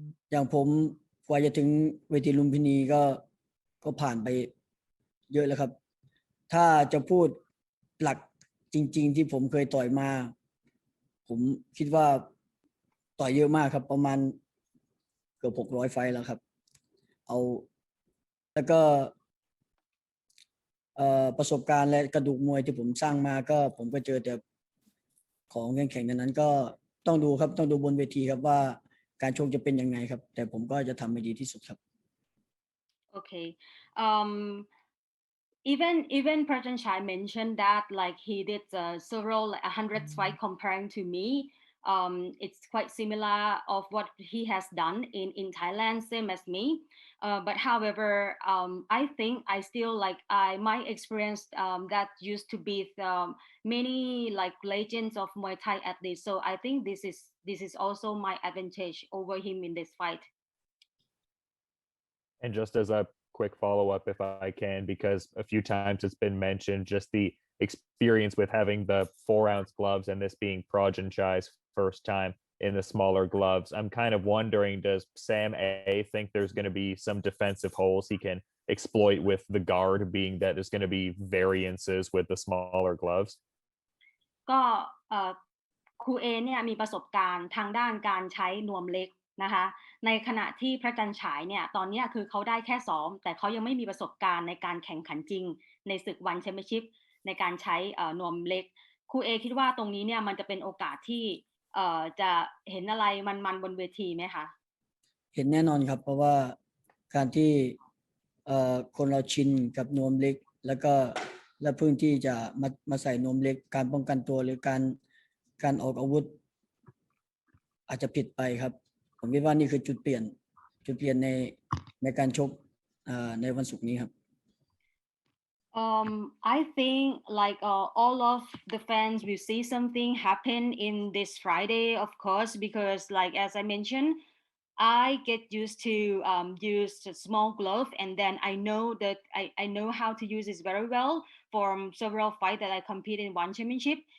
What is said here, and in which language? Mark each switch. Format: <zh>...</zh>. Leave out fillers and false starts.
<th>อย่างผมกว่าจะถึงเวทีลุมพินีก็ผ่านไปเยอะแล้วครับถ้าจะพูดหลักจริงๆที่ผมเคยต่อยมาผมคิดว่าต่อยเยอะมากครับประมาณเกือบ600ไฟต์แล้วครับแล้วก็ ประสบการณ์และกระดูกมวยที่ผมสร้างมาก็ผมก็เจอแต่ของแข็งๆนั้นก็ต้องดูครับต้องดูบนเวทีครับว่าการชกจะเป็นยังไงครับแต่ผมก็จะทำให้ดีที่สุดครับ โอเค</th> <en>even Prajanchai mentioned that like he did several 100 fight comparing to me. It's quite similar of what he has done in Thailand, same as me. But however, I think I still like my experience that used to beat many like legends of Muay Thai athletes. So I think this is also my advantage over him in this fight. And just as a quick follow-up, if I can, because a few times it's been mentioned, just the experience with having the 4-ounce gloves and this being Prajanchai's first time in the smaller gloves. I'm kind of wondering, does Sam A think there's going to be some defensive holes he can exploit with the guard, being that there's going to be variances with the smaller gloves?</en> <th>ก็ครูเอเนี่ยมีประสบการณ์ทางด้านการใช้นวมเล็กนะคะในขณะที่พระจันทร์ฉายเนี่ยตอนนี้คือเขาได้แค่ซ้อมแต่เขายังไม่มีประสบการณ์ในการแข่งขันจริงในศึกวันแชมเปี้ยนชิพในการใช้นวมเล็กครูเอคิดว่าตรงนี้เนี่ยมันจะเป็นโอกาสที่จะเห็นอะไรมันบนเวทีไหมคะ เห็นแน่นอนครับเพราะว่าการที่คนเราชินกับนวมเล็กแล้วเพิ่งที่จะมาใส่นวมเล็กการป้องกันตัวหรือการออกอาวุธอาจจะผิดไปครับผมคิดว่านี่คือจุดเปลี่ยนในการชกในวันศุกร์นี้ครับ</th> <en>I think like all of the fans will see something happen in this Friday, of course, because like as I mentioned, I get used to use a small glove, and then I know that I know how to use this very well from several fights that I compete in one championship.</en>